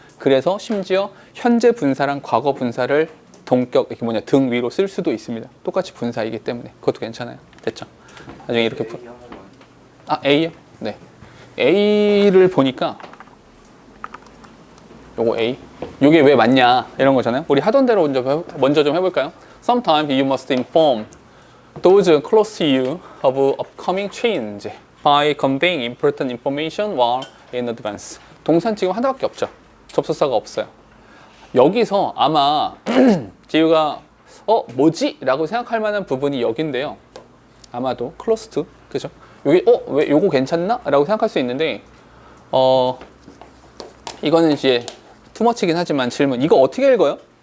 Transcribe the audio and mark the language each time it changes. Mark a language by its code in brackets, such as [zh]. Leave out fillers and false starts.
[ko] 그래서 심지어 현재 분사랑 과거 분사를 동격 이게 뭐냐 등위로 쓸 수도 있습니다. 똑같이 분사이기 때문에 그것도 괜찮아요. 됐죠? 나중에 이렇게 A요? 네. A를 보니까 요거 A 요게 왜 맞냐 이런 거잖아요. 우리 하던 대로 먼저 좀 해볼까요? [en] Sometimes you must inform those close to you of upcoming change by conveying important information while in advance. [ko] 동사는 지금 하나밖에 없죠. 접속사가 없어요. 여기서 아마 지우가 뭐지? 라고 생각할 만한 부분이 여긴데요. 아마도 close to 그죠? 여기 왜 요거 괜찮나? 라고 생각할 수 있는데 이거는 이제 투머치긴 하지만 질문 이거 어떻게 읽어요?